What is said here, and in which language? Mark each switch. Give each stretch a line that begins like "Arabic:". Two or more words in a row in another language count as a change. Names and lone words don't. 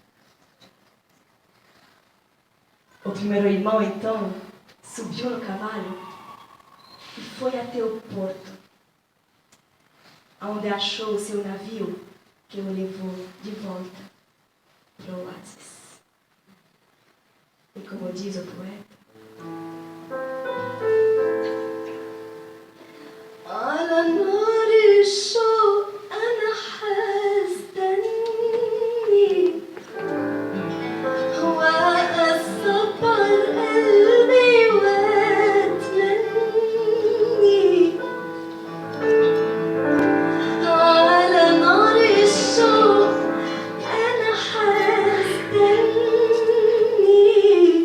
Portuguese: O primeiro irmão, então, subiu no cavalo e foi até o porto, onde achou o seu navio, que o levou de volta para o oásis. E como diz o poeta,
Arabic: على نار الشوق أنا حستني وأصبر قلبي وأتمني على نار الشوق أنا حستني